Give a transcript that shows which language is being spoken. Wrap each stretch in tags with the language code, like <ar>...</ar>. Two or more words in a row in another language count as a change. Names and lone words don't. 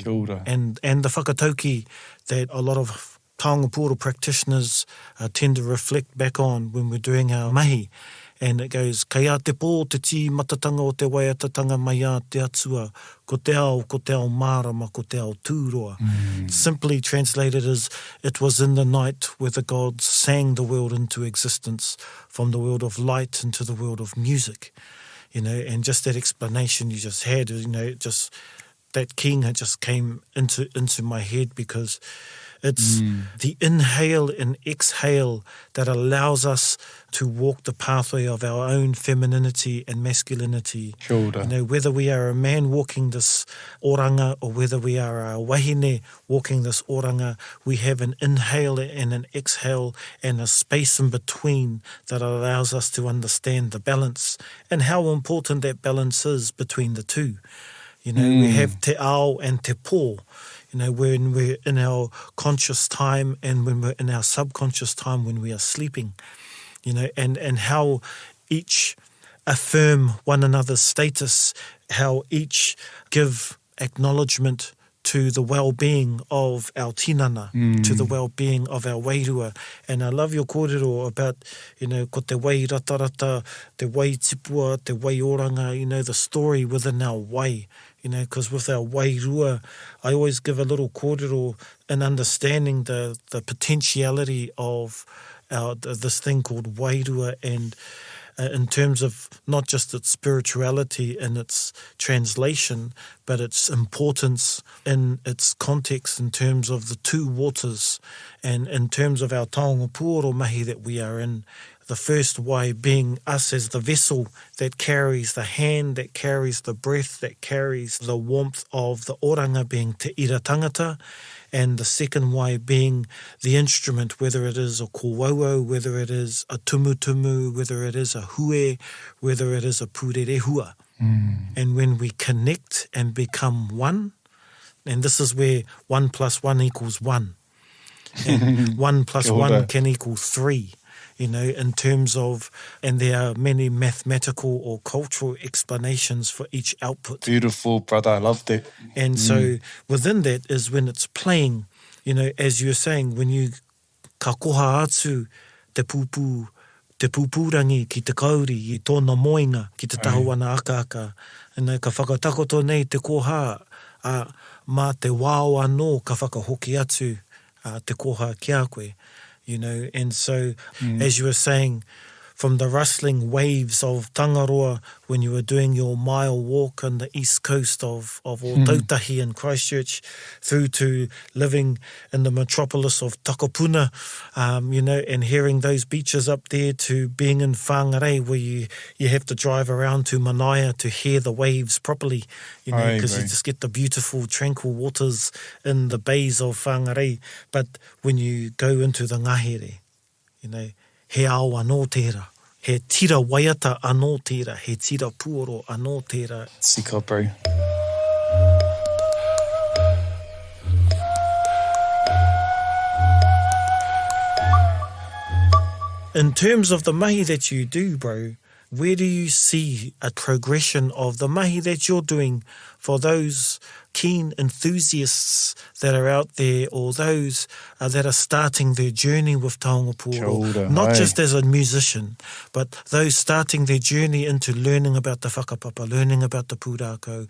<mi>Kia ora.</mi> <en>And the whakatauki that a lot of</en> <mi>Taonga Puoro</mi> <en>practitioners tend to reflect back on when we're doing our mahi. And it goes,</en> <mi>kei a te pō te tī matatanga o te waiatatanga mai a te atua, ko te ao mārama, ko te ao tūroa.</mi> <en>Simply translated as, it was in the night where the gods sang the world into existence, from the world of light into the world of music. You know, and just that explanation you just had, you know, just that kinga just came into my head, because it's the inhale and exhale that allows us to walk the pathway of our own femininity and masculinity.</en> <mi>Kia ora.</mi> <en>You know, whether we are a man walking this oranga or whether we are a wahine walking this oranga, we have an inhale and an exhale and a space in between that allows us to understand the balance and how important that balance is between the two. You know, we have</en> <mi>te ao</mi> <en>and</en> <mi>te pō.</mi> <en>You know, when we're in our conscious time and when we're in our subconscious time when we are sleeping, you know, and how each affirm one another's status, how each give acknowledgement to the well-being of our tinana, to the well-being of our wairua. And I love your kōrero about, you know,</en> <mi>ko te wai ratarata, te wai tipua, te wai oranga,</mi> <en>you know, the story within our wai. You know, because with our wairua, I always give a little kōrero in understanding the potentiality of this thing called wairua, and in terms of not just its spirituality and its translation, but its importance in its context in terms of the two waters and in terms of our</en> <mi>Taonga Puoro</mi> <en>mahi that we are in. The first wai being us as the vessel that carries the hand, that carries the breath, that carries the warmth of the oranga being</en> <mi>te ira tangata,</mi> <en>and the second wai being the instrument, whether it is a kōwauau, whether it is a tumutumu, whether it is a hue, whether it is a pūrerehua. And when we connect and become one, and this is where 1 + 1 = 1, and 1 + 1 can equal 3. You know, in terms of, and there are many mathematical or cultural explanations for each output. Beautiful, brother. I love that. And so within that is when it's playing, you know, as you're saying, when you</en> <mi>ka koha atu te pūpūrangi ki te kauri, i tōna moinga, ki te tahuana aka,</mi> <en>and</en> <mi>ka whakatakoto nei te koha, mā te wāo anō ka whakahoki atu te koha ki a koe.</mi> <en>You know, and so, as you were saying, from the rustling waves of Tangaroa when you were doing your mile walk on the east coast of Tautahi and Christchurch, through to living in the metropolis of Takapuna, you know, and hearing those beaches up there, to being in Whangarei where you have to drive around to Manaia to hear the waves properly, you know, because you just get the beautiful tranquil waters in the bays of Whangarei. But when you go into the ngahere, you know,</en> <mi>he ao anō tērā, he tira waiata anō tērā, he tira puoro anō tērā.</mi> <en>Sika, bro. In terms of the mahi that you do, bro, where do you see a progression of the mahi that you're doing for those keen enthusiasts that are out there, or those that are starting their journey with</en> <mi>Taonga Puoro,</mi> <en>not just as a musician, but those starting their journey into learning about the whakapapa, learning about the pūrākau?</en>